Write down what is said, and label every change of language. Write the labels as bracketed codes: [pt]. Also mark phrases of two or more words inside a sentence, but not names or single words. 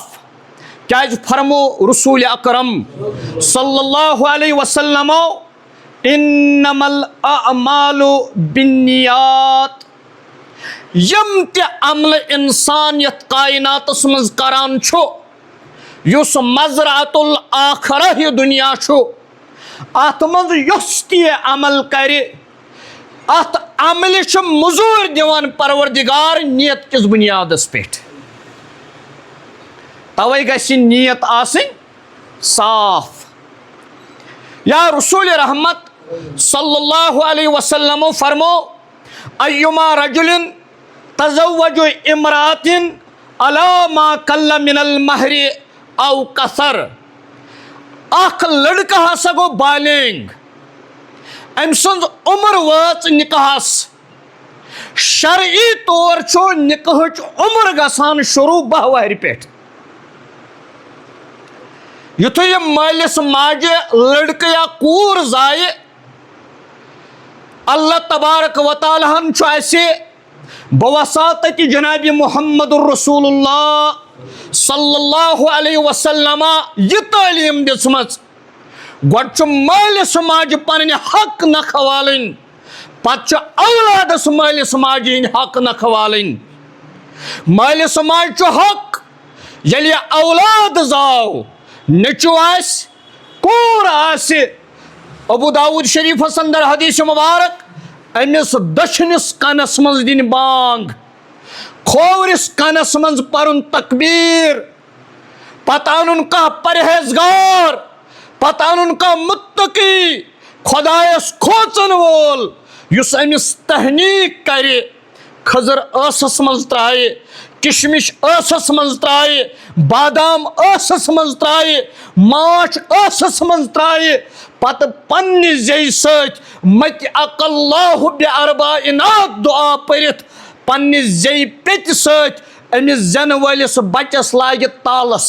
[ks] کیاز فرمو رسول اکرم [ar] صلی اللہ علیہ وسلم انما الاعمال بالنیات. [ks] یم تہ عمل انسان یت کائناتس مز کران چھو یس [ar] مزرعۃ الآخرہ [ks] یہ دنیا چھو ات مز یس تہ عمل کرِ ات عمل چھ مزور دیوان پروردگار نیت کس بنیادس پہ. توے گژھِ نیت آسن صاف. [ar] یا رسول رحمت صلی اللہ علیہ وسلم فرمو ایما رجل تزوج امرات علی ما قل من المہر او کثر. [ks] اخ لڑکہ ہسا گو بالینگ ام سن عمر واچ نکاحس شرعی طور چھو نکاحچ عمر گژھان شروع 12 وہر پہ. یتھے یہ مالس ماجہ لڑکہ یا کور زائے [ar] اللہ تبارک و تعالی [ks] ہن چھو ایسے بواسطت جناب محمد الرسول اللہ [ar] صلی اللہ علیہ وسلم [ks] یہ تعلیم دسمت گوڑ چھو مالس ماجہ پنن حق نکھوالن پتہ اولادس مالس ماجہ حق نکھوالن. مالس ماجہ چھو حق یلی اولاد زاو نچو آس کور آس. ابو داود شریف اندر حدیث مبارک امس دشنس کنس مز دن بانگ کھورس کنس مز پرن تکبیر پتہ ان کا پرہیزگار پتہ ان کا متقی خدایس کھوچن وول یس امس تحنیق کرے کھزر ٲسس مز ترائے کشمش ٲسس مز ترائے بادام ٲسس مز ترائے ماچھ ٲسس مز ترائے پتہ پنہ زی ست مت اق اللہ باربعینات دعا پرت پنہ زی پیت ست امس زن ولس بچس لاگہ تالس.